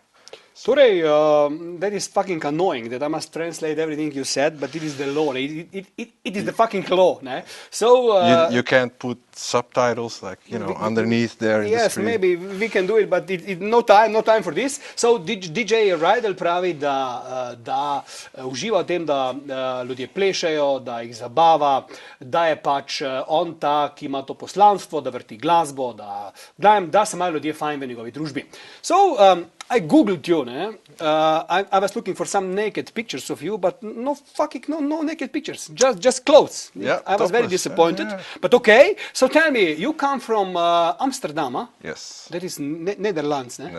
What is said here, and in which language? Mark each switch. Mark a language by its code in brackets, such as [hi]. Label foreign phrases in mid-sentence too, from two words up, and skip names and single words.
[en] Torej, that is fucking annoying that I must translate everything you said, but it is the law. It is the fucking law. Ne? So you can't put subtitles like, you know, underneath there in the screen. Yes, maybe we can do it, but no time for this. [sl] So DJ Rydell pravi, da uživa v tem, da ljudje plešejo, da jih zabava, da je pač on ta, ki ima to poslanstvo, da vrti glasbo, da se imajo ljudje fajn v njegovi družbi. [en] So I googled you, ne? I was looking for some naked pictures of you, but no naked pictures, just clothes. Yeah, I was very disappointed, but okay. So tell me, you come from Amsterdam, huh? Yes. That is Netherlands, ne?